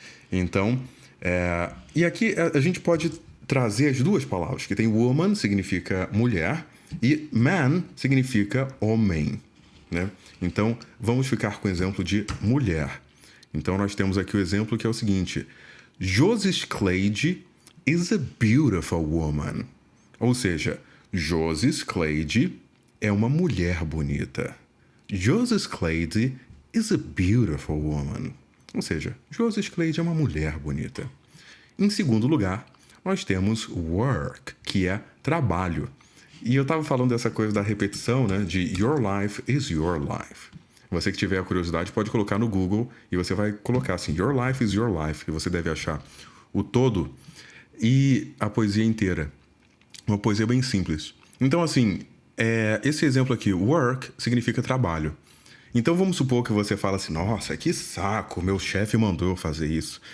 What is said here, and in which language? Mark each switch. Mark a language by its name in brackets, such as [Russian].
[Portuguese] Então, e aqui a gente pode trazer as duas palavras, que tem woman, significa mulher, e man significa homem. Né? Então, vamos ficar com o exemplo de mulher. Então, nós temos aqui o exemplo que é o seguinte: [English] Josis Cleide is a beautiful woman. [Portuguese] Ou seja, Josis Cleide é uma mulher bonita. [English] Josis Cleide is a beautiful woman. [Portuguese] Ou seja, Josis Cleide é uma mulher bonita. Em segundo lugar, nós temos work, que é trabalho. E eu estava falando dessa coisa da repetição, né? [English] De your life is your life. [Portuguese] Você que tiver a curiosidade pode colocar no Google e você vai colocar assim, [English] your life is your life, [Portuguese] e você deve achar o todo e a poesia inteira. Uma poesia bem simples. Então, assim, esse exemplo aqui, work, significa trabalho. Então vamos supor que você fala assim, nossa, que saco, meu chefe mandou eu fazer isso.